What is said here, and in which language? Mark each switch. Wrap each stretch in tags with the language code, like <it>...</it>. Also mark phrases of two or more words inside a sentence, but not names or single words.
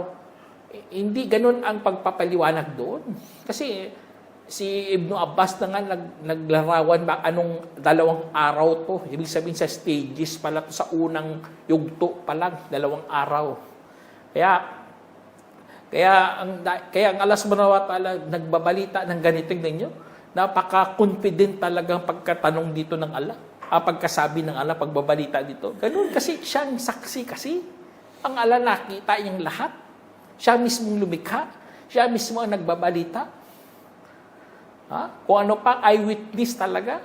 <tl>Hindi ganun ang pagpapaliwanag doon. Kasi si Ibn Abbas na nga naglarawan ba anong 2 araw to. Ibig sabihin sa stages pala to, sa unang yugto pa lang, 2 araw. Kaya ang Allah</tl> <ar>سبحانه وتعالى</ar> <tl>nagbabalita ng ganito ninyo. Napaka-confident talagang pagkatanong dito ng Allah. Pagkasabi ng Allah, pagbabalita dito. Ganun kasi siyang saksi kasi. Ang Allah nakita niyang lahat. Siya mismong lumikha. Siya mismo ang nagbabalita. Kung ano pa, eyewitness talaga.</tl>